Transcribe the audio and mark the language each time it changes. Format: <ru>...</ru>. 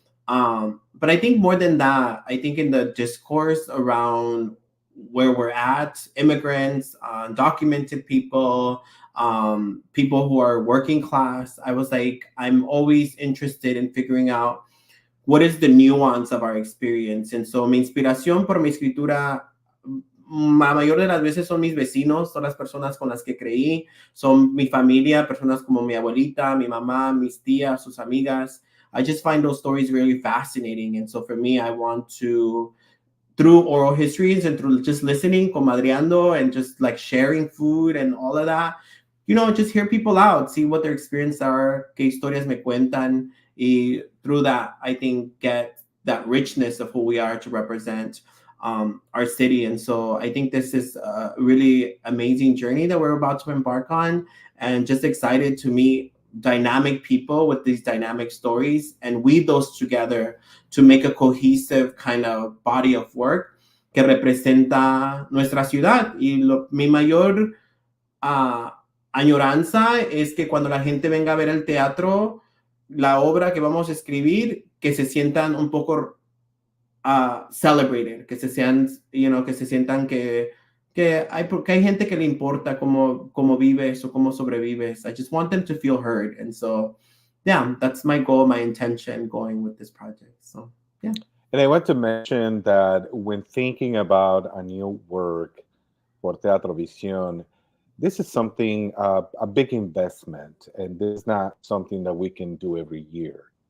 <en>But I think more than that, I think in the discourse around where we're at, immigrants, undocumented people, people who are working class, I was like, I'm always interested in figuring out what is the nuance of our experience. And so</en> <es>mi inspiración por mi escritura, la mayor de las veces son mis vecinos, son las personas con las que creí, son mi familia, personas como mi abuelita, mi mamá, mis tías, sus amigas.</es> <en>I just find those stories really fascinating. And so for me, I want to, through oral histories and through just listening, comadreando, and just like sharing food and all of that, just hear people out, see what their experiences are,</en> <es>qué historias me cuentan.</es> <en>Y through that, I think, get that richness of who we are to represent our city. And so I think this is a really amazing journey that we're about to embark on, and just excited to meet dynamic people with these dynamic stories and weave those together to make a cohesive kind of body of work</en> <es>que representa nuestra ciudad. Y mi mayor añoranza es que cuando la gente venga a ver el teatro, la obra que vamos a escribir, que se sientan un poco celebrated, que se sientan que hay gente que le importa cómo vives o cómo sobrevives.</es> <en>I just want them to feel heard. And so, yeah, that's my goal, my intention going with this project. So, yeah. And I want to mention that when thinking about a new work for Teatro Visión, this is something, a big investment, and this is not something that we can do every year.</en>